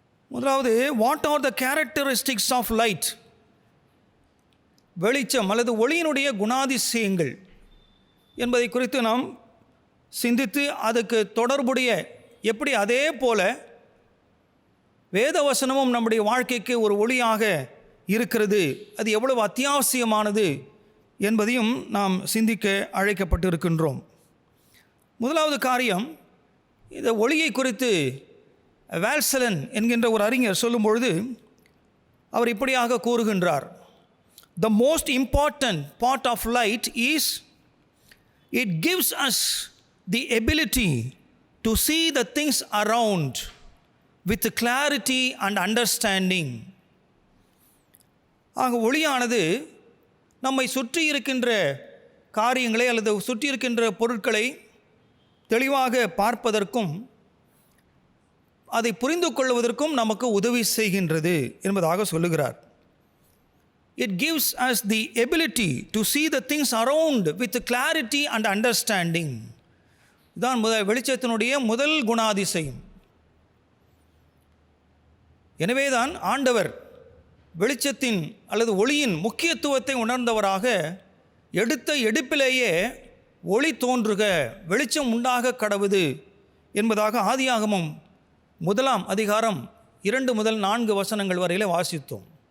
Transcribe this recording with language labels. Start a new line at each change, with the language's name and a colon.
Tamil: முதலாவது,
English: What are the characteristics of light?
Tamil: வெளிச்சம் அல்லது ஒளியினுடைய குணாதிசயங்கள் என்பதை குறித்து நாம் சிந்தித்து அதுக்கு தொடர்புடைய எப்படி அதே போல வேதவசனமும் நம்முடைய வாழ்க்கைக்கு ஒரு ஒளியாக இருக்கிறது, அது எவ்வளவு அத்தியாவசியமானது என்பதையும் நாம் சிந்திக்க அழைக்கப்பட்டு இருக்கின்றோம். முதலாவது காரியம், இந்த ஒளியை குறித்து வால்சலன் என்கின்ற ஒரு அறிஞர் சொல்லும்பொழுது அவர் இப்படியாக கூறுகின்றார்.
English: The most important part of light is it gives us the ability to see the things around with clarity and understanding.
Tamil: ஆக ஒளியானது நம்மை சுற்றி இருக்கின்ற காரியங்களை அல்லது சுற்றி இருக்கின்ற பொருட்களை தெளிவாக பார்ப்பதற்கும் அதை புரிந்து கொள்வதற்கும் நமக்கு உதவி செய்கின்றது என்பதாக சொல்லுகிறார்.
English: It gives us the ability to see the things around with clarity and understanding.
Tamil: இதுதான் வெளிச்சத்தினுடைய முதல் குணாதிசயம். எனவேதான் ஆண்டவர் வெளிச்சத்தின் அல்லது ஒளியின் முக்கியத்துவத்தை உணர்ந்தவராக எடுத்த எடுப்பிலேயே ஒளி தோன்றுக, வெளிச்சம் உண்டாக கடவுது என்பதாக ஆதியாகமம் 1ஆம் அதிகாரம் 2 முதல் 4 வசனங்கள் வரையில் வாசித்தோம்.